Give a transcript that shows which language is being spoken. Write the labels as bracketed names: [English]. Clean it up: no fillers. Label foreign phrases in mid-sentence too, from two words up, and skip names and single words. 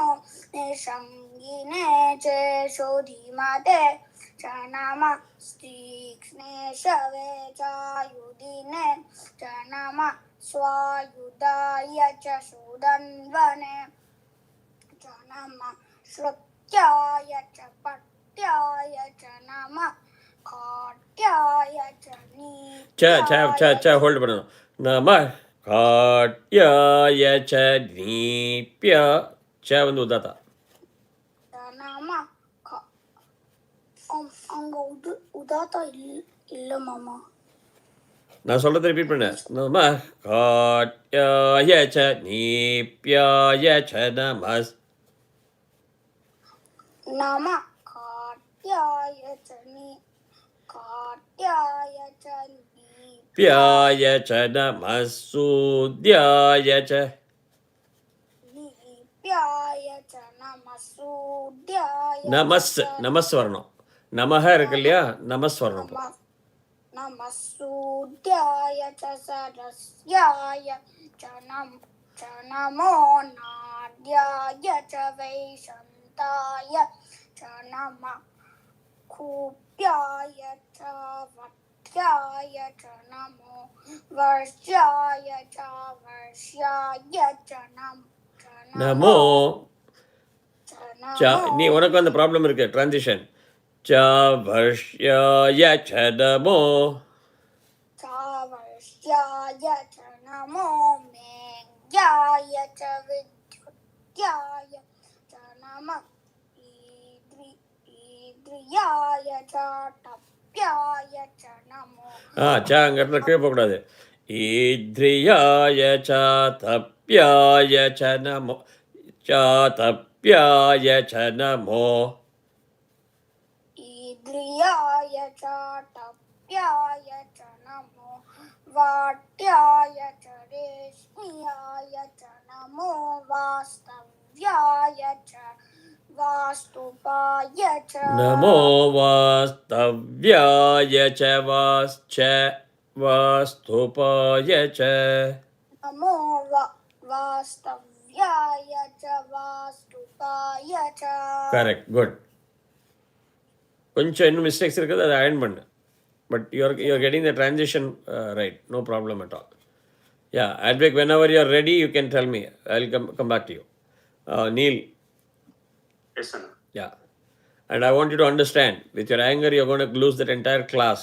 [Sanskrit] निषङ्गिने चेषु धीमते च नमः तीक्ष्णेशवे चायुधिने च नमः स्वायुधाय च सुदन्वने च नमः श्रुत्याय च पट्याय च नमः खाट्याय च नीत्याय [Tamil] hold பண்ணணும். [Sanskrit] नम खाट्याय च नीप्य च [Tamil] வந்து உதாத்தா. [Sanskrit] च नमः [Tamil] அங்க உதாத்தா இல்ல மாமா. நான் சொல்றதை ரிப்பீட் பண்ண. [Sanskrit] नम खाट्याय च नीप्याय च नमस्. नमः खाट्याय च प्याय च नमः सूद्याय च नीप्याय च नमः सूद्याय [Tamil] நமஸ் வரணும். நமஹ இருக்கு இல்லையா, நமஸ் வரணும். [Sanskrit] नमः सूद्याय च सरस्याय च नमो नाद्याय च वैशन्ताय च नमः कूप्याय च वट्याय च नमो वर्ष्याय च वर्ष्याय च நமோ. [Tamil] நீ உனக்கு அந்த ப்ராப்ளம் இருக்கு, டிரான்சிஷன். [Sanskrit] च वर्ष्याय च नमो. वर्ष्याय च नमो मेघ्याय च विद्युत्याय च नमः ईद्रियाय च टप्याय च नमो. ச [Tamil] அங்கே கீழே போகக்கூடாது. [Sanskrit] ईद्रियाय च टप्याय च नमो. च टप्याय च नमो. ईद्रियाय च टप्याय च नमो वाट्याय च रेश्म्याय च नमो वास्तव्याय च वास्तुपाय च नमो वास्तव्याय च वास्तुपाय च नमो वास्तव्याय च वास्तुपाय च. [English] Correct, good. [Tamil] கொஞ்சம் இன்னும் மிஸ்டேக்ஸ் இருக்குது, அதை அயர்ன் பண்ணு. [English] But you're getting the transition right, no problem at all. Yeah, Advik, whenever you are ready, you can tell me. I'll come back to you. Neil. Yes, sir. Yeah. And I want you to understand, with your anger, you're going to lose that entire class.